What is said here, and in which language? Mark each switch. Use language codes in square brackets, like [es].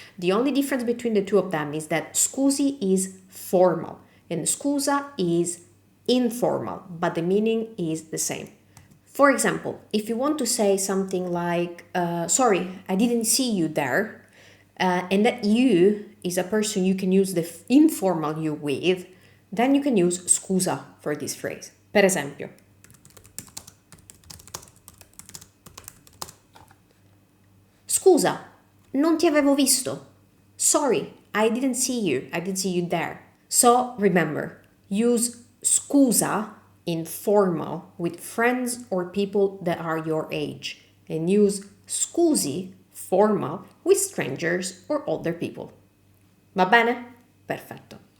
[en] The only difference between the two of them is that scusi is formal and scusa is informal, but the meaning is the same. For example, if you want to say something like, sorry, I didn't see you there, and that you is a person you can use the informal you with, then you can use scusa for this phrase. [it] Per esempio, scusa, non ti avevo visto. [en] Sorry, I didn't see you there. So remember, use scusa informal with friends or people that are your age, and use scusi formal with strangers or older people. [it] Va bene? Perfetto.